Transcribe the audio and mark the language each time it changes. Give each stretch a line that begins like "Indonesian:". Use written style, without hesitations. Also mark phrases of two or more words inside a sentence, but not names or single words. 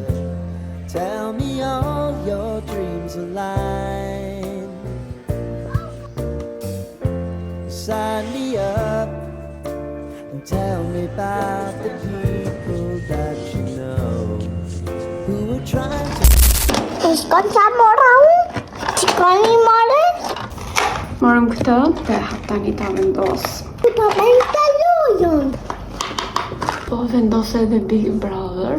English: Tell me all your dreams align. Sign me up and tell me about the people that you know who are trying to.
Albanian: Shkon qa mora unë? Shkoni more? Morëm këtë dhe tani ta vendos. Po bëjmë të lojën. Po vendos edhe Big Brother.